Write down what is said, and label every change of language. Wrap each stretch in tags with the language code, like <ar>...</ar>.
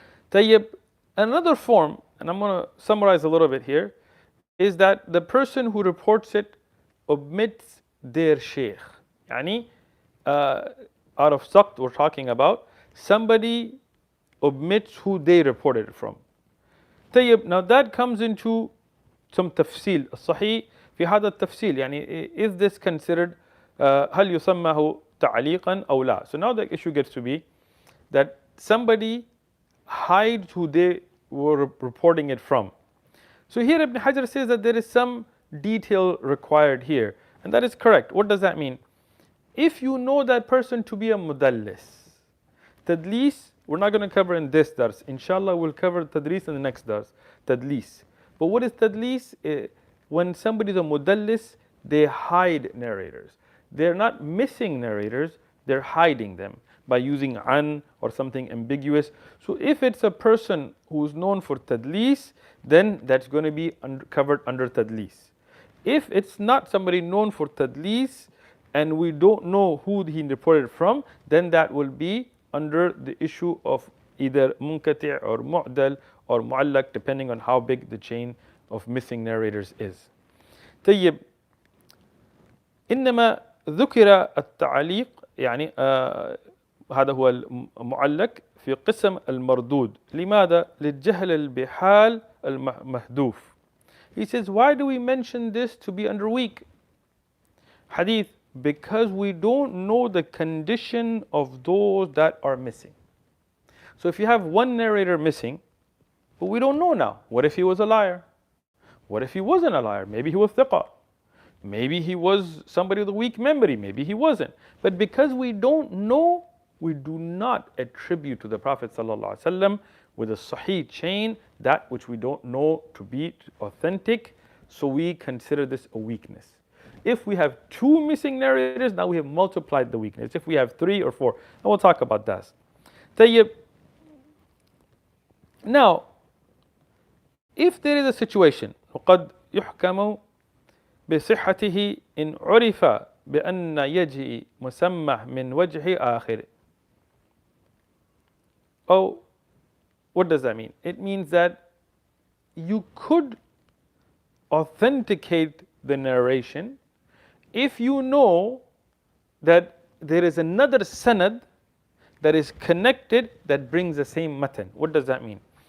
<en>Tayyib, another form, and I'm going to summarize a little bit here, is that the person who reports it omits their shaykh. Yani, out of saqt we're talking about, somebody omits who they reported it from. طيب, now that comes into some tafsil.</en> <ar>الصحيح في هذا التفصيل, يعني</ar> <en>is this considered</en> <ar>هل يسمى تعليقا أو لا?</ar> <en>So now the issue gets to be that somebody hides who they were reporting it from. So here Ibn Hajar says that there is some detail required here, and that is correct. What does that mean? If you know that person to be a mudallis, tadlis, we're not going to cover in this dars. Inshallah, we'll cover tadlis in the next dars. Tadlis. But what is tadlis? When somebody is a mudallis, they hide narrators. They're not missing narrators, they're hiding them by using an or something ambiguous. So if it's a person who's known for tadlis, then that's going to be covered under tadlis. If it's not somebody known for tadlis, and we don't know who he reported from, then that will be under the issue of either Munkati or Mu'dal or Mu'allak, depending on how big the chain of missing narrators is.</en> <ar>طيب, إنما ذكر التعليق يعني هذا هو المعلق في قسم المردود. لماذا؟ للجهل بحال المحذوف.</ar> <en>He says, why do we mention this to be under weak hadith? Because we don't know the condition of those that are missing. So if you have one narrator missing, but we don't know now. What if he was a liar? What if he wasn't a liar? Maybe he was thiqa. Maybe he was somebody with a weak memory. Maybe he wasn't. But because we don't know, we do not attribute to the Prophet ﷺ with a sahih chain that which we don't know to be authentic. So we consider this a weakness. If we have two missing narrators, now we have multiplied the weakness. If we have 3 or 4, and we'll talk about that.</en> <ar>طيب.</ar> <en>Now, if there is a situation,</en> <ar>وقد يحكم بصحته إن عرف بأن يجي مسمى من وجه آخر.</ar> <en>Oh, what does that mean? It means that you could authenticate the narration if you know that there is another sanad that is connected that brings the same matan. What does that mean?</en>